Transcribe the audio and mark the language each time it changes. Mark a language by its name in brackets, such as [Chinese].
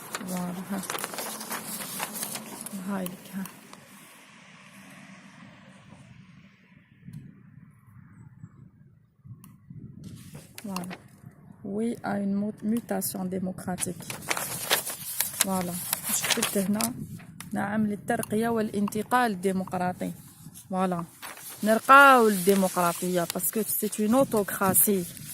[French] Voilà. [Arabic] هاي لك ها. [French] Voilà. Oui à une mutation démocratique. Voilà. [Arabic] شفت هنا نعم للترقية والانتقال الديمقراطي. [French] Voilà. [Arabic] نرقاو الديمقراطية [French] parce que c'est une autocratie.